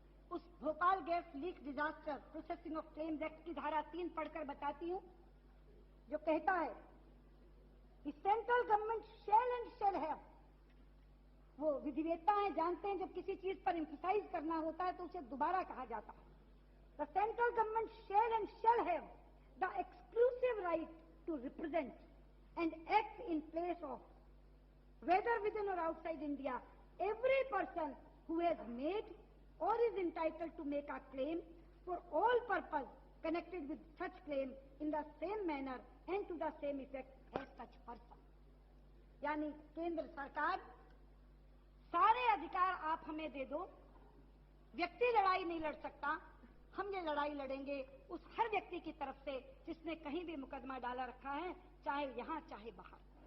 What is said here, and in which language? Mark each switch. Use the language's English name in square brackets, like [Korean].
[Hindi] उस Bhopal gas leak disaster processing of claims act की धारा 3 पढ़कर बताती हूं, जो कहता है कि [English] central government shall and shall have, [Hindi] वो विधिवेत्ता है, जानते हैं जब किसी चीज पर एम्फसाइज करना होता है तो उसे दोबारा कहा जाता है। [English] The central government shall and shall have the exclusive right to represent and act in place of, whether within or outside India, every person who has made or is entitled to make a claim for all purpose connected with such claim in the same manner and to the same effect as such person। [Hindi] यानी केंद्र सरकार, सारे अधिकार आप हमें दे दो, व्यक्ति लड़ाई नहीं लड़ सकता, हम ये लड़ाई लड़ेंगे उस हर व्यक्ति की तरफ से जिसने कहीं भी मुकदमा डाला रखा है, चाहे यहां चाहे बाहर।